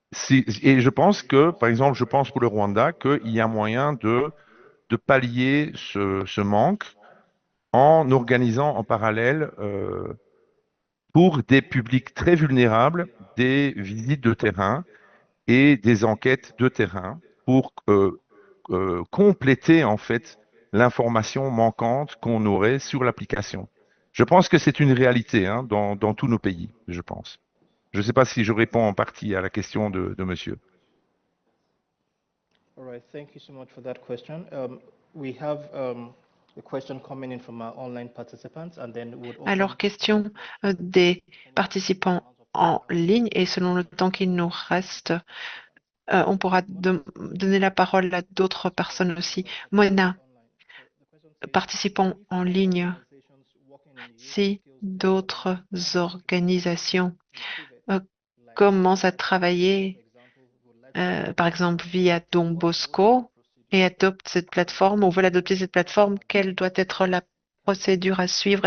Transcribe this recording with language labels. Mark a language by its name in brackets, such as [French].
[French] Et je pense que, par exemple, je pense pour le Rwanda qu'il y a moyen de pallier ce manque en organisant en parallèle pour des publics très vulnérables des visites de terrain et des enquêtes de terrain pour compléter en fait l'information manquante qu'on aurait sur l'application. Je pense que c'est une réalité hein, dans tous nos pays, je pense. Je ne sais pas si je réponds en partie à la question de monsieur. [English] All right, thank you so much for that question. We have a question coming in from our online participants, and then we would open. [French] Alors, question des participants en ligne et selon le temps qu'il nous reste, on pourra donner la parole à d'autres personnes aussi. Mona, participants en ligne, si d'autres organisations commencent à travailler, par exemple via Don Bosco, et adoptent cette plateforme ou veulent adopter cette plateforme, quelle doit être la procédure à suivre?